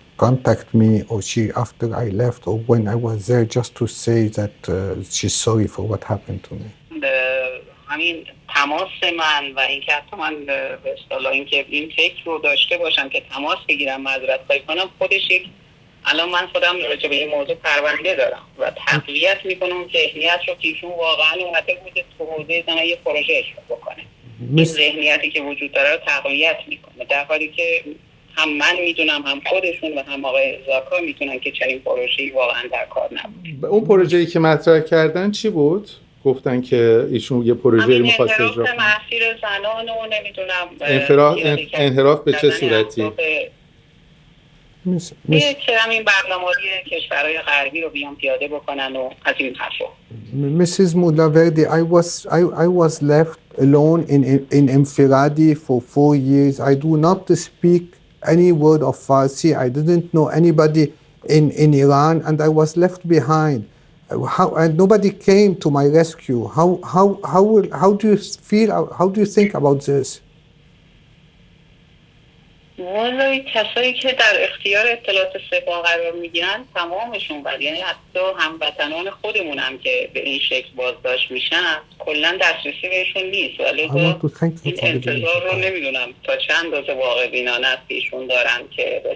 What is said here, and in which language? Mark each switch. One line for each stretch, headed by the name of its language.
English: contact me, or she, after I left or when I was there, just to say that she's sorry for what happened to me.
Persian: همین تماس من و اینکه حتی من به اصطلاح اینکه این فکر رو داشته باشم که تماس بگیرم معذرت خواهی کنم، خودش یک، الان من خودم راجع به این موضوع پرونده دارم و تقویت میکنم ذهنیت رو که ایشون واقعا اومده بوده تو حوزه زن یه پروژه اجرا بکنه. این ذهنیتی که وجود داره رو تقویت میکنه، در حالی که هم من میدونم هم خودشون و هم آقای زاکا میدونن که چنین پروژه‌ای واقعا در کار نبود. اون پروژه‌ای که مطرح کردن چی بود؟ گفتن که ایشون یه پروژه‌ای می‌خواست اجرا کنه. مسیر زنان و نمیدونم انحراف به چه صورتی؟ که همین برنامه‌های کشورهای غربی رو بیان پیاده بکنن و از این حرفا.
English: Mrs. Mulaverdi, I was left alone in Infiradi for 4 years. I do not speak any word of Farsi. I didn't know anybody in Iran, and I was left behind. And nobody came to my rescue. How do you feel? How do you think about this?
Persian: والله کسایی که در اختیار اطلاعات سپاه قرار میگیرن تمامشون بله، یعنی حتی هموطنان خودمون هم که به این شکل بازداشت میشن کلا دسترسی بهشون نیست، ولی این انتظار رو نمیدونم تا چند اندازه واقع بینانه است که ایشون دارن که